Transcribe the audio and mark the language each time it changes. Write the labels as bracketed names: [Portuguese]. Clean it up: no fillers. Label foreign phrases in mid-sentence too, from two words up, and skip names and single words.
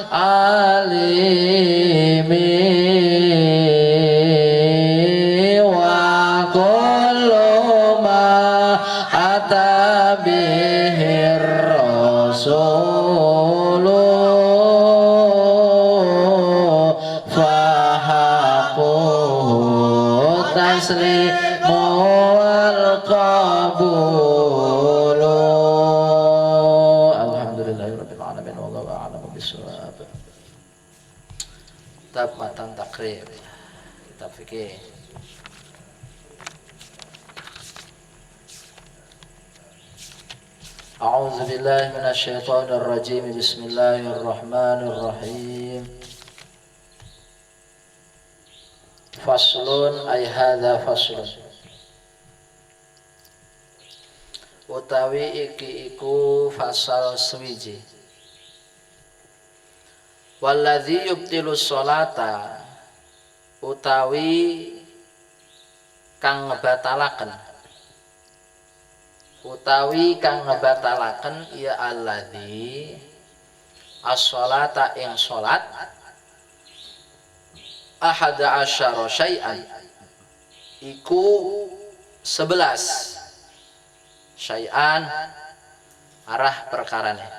[Arabic] عالم وكل ما أتى به الرسول فحقه التسليم والقبول. الحمد لله رب العالمين والله أعلم بالصواب. [Indonesian] Kitab Matan Takrib, kitab fikih. [Arabic] أعوذ بالله من الشيطان الرجيم. بسم الله الرحمن الرحيم. فصل أي هذا فصل. [Javanese] Utawi iki iku fasal swiji. [Arabic] والذي يبطل الصلاة [Javanese] utawi kang ngebatalaken ya [Arabic] الذي الصلاة [Javanese] ing sholat [Arabic] أحد عشر شيئا [Javanese] iku 11 syai'an arah perkarane.